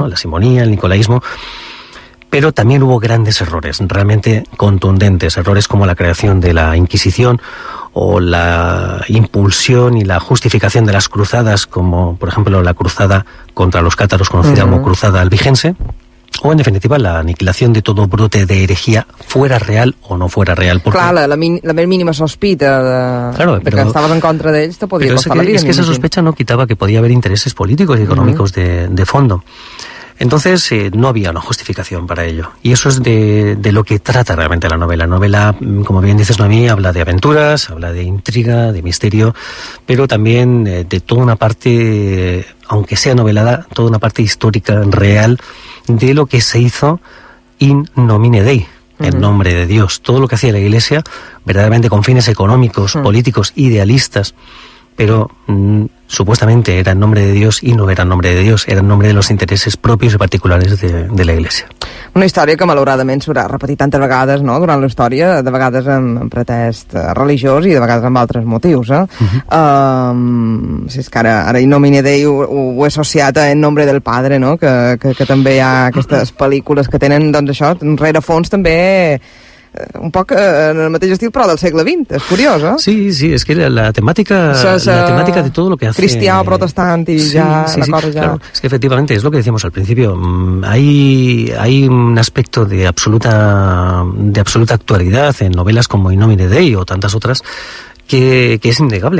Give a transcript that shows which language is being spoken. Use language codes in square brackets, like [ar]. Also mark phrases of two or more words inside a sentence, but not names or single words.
[es] La simonía, el nicolaísmo. Pero también hubo grandes errores, realmente contundentes, errores como la creación de la Inquisición o la impulsión y la justificación de las cruzadas, como por ejemplo la cruzada contra los cátaros, conocida como cruzada albigense, o en definitiva la aniquilación de todo brote de herejía, fuera real o no fuera real. Porque... [ca] Clar, la més mínima sospita de que estaves en contra d'ells te podia costar la vida. [es] Es que esa sospecha no quitaba que podía haber intereses políticos y económicos de fondo. Entonces no había una justificación para ello. Y eso es de lo que trata realmente la novela. La novela, como bien dices, Noemí, habla de aventuras, habla de intriga, de misterio, pero también de toda una parte, aunque sea novelada, toda una parte histórica, real, de lo que se hizo [la] in nomine Dei, [es] en nombre de Dios. Todo lo que hacía la Iglesia, verdaderamente con fines económicos, políticos, idealistas, pero supuestamente era en nombre de Dios i no era en nombre de Dios, era en nombre de los intereses propios [ca] i particulars [es] de la Iglesia. [ca] Una història que malauradament s'haurà repetit tantes vegades, no?, durant la història, de vegades amb pretest religiós i de vegades amb altres motius, si és que ara In Nomine Dei ho he associat a En Nombre del Padre, no?, que també hi ha aquestes pel·lícules que tenen, doncs això, rerefons també un poc en el mateix estil, però del segle XX. Es curiós, ¿eh? [es] Sí, es que la temática de todo lo que hace... Cristiano, protestante y ya la cosa ya... Claro. Es que efectivamente, es lo que decíamos al principio, hay un aspecto de absoluta actualidad en novelas como In Nomine Dei o tantas otras que es innegable.